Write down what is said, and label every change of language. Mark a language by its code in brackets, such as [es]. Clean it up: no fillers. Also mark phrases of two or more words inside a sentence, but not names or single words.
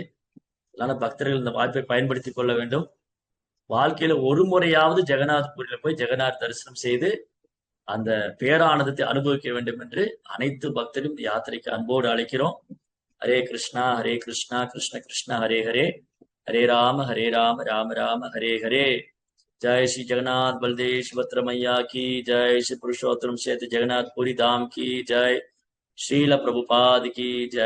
[ta] அதனால பக்தர்கள் இந்த வாய்ப்பை பயன்படுத்தி கொள்ள வேண்டும். வாழ்க்கையில ஒரு முறையாவது ஜெகநாதபுரியில போய் ஜெகநாத் தரிசனம் செய்து அந்த பேரானந்தத்தை அனுபவிக்க வேண்டும் என்று அனைத்து பக்தரும் இந்த யாத்திரைக்கு அன்போடு அழைக்கிறோம். ஹரே கிருஷ்ணா ஹரே கிருஷ்ணா கிருஷ்ண கிருஷ்ணா ஹரே ஹரே, ஹரே ராம ராம ராம ஹரே ஹரே. [hi] जय श्री जगन्नाथ बलदेव सुभद्रा मैया की जय, श्री पुरुषोत्तम क्षेत्र जगन्नाथ पुरी धाम की जय, श्रील प्रभुपाद की जय।